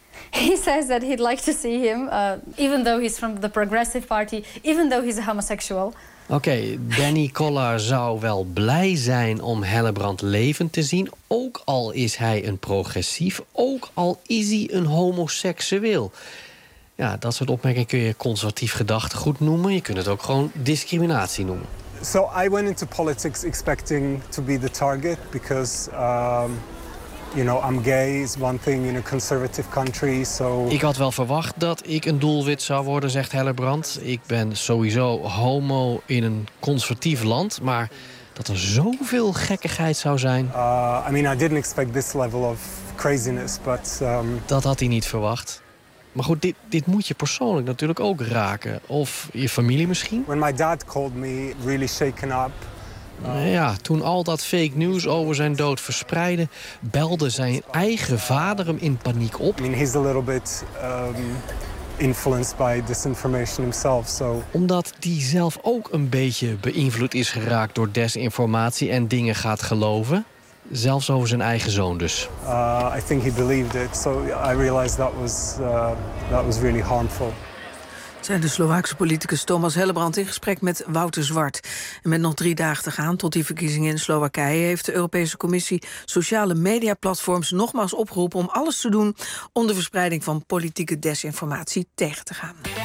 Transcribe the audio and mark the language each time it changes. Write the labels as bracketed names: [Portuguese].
[English] He says that he'd like to see him, even though he's from the Progressive Party, even though he's a homosexual. [Dutch] Oké, Danny Koller zou wel blij zijn om Hellebrand levend te zien, ook al is hij een progressief, ook al is hij een homoseksueel. Ja, dat soort opmerkingen kun je conservatief gedachtegoed noemen. Je kunt het ook gewoon discriminatie noemen. [English] So I went into politics expecting to be the target because you know, I'm gay is one thing in a conservative country, so... [Dutch] Ik had wel verwacht dat ik een doelwit zou worden, zegt Hellebrand. Ik ben sowieso homo in een conservatief land, maar dat er zoveel gekkigheid zou zijn... [English] I mean, I didn't expect this level of craziness, but... [Dutch] Dat had hij niet verwacht. Maar goed, dit moet je persoonlijk natuurlijk ook raken. Of je familie misschien. [English] When my dad called me really shaken up... [Dutch] Ja, toen al dat fake news over zijn dood verspreidde, belde zijn eigen vader hem in paniek op. [English] I mean, he's a little bit influenced by disinformation himself, so. [Dutch] Omdat die zelf ook een beetje beïnvloed is geraakt door desinformatie en dingen gaat geloven, zelfs over zijn eigen zoon dus. [English] I think he believed it, so I realized that was really harmful. [Dutch] Zijn de Slovaakse politicus Thomas Hellebrand in gesprek met Wouter Zwart. En met nog 3 dagen te gaan tot die verkiezingen in Slowakije heeft de Europese Commissie sociale mediaplatforms nogmaals opgeroepen om alles te doen om de verspreiding van politieke desinformatie tegen te gaan.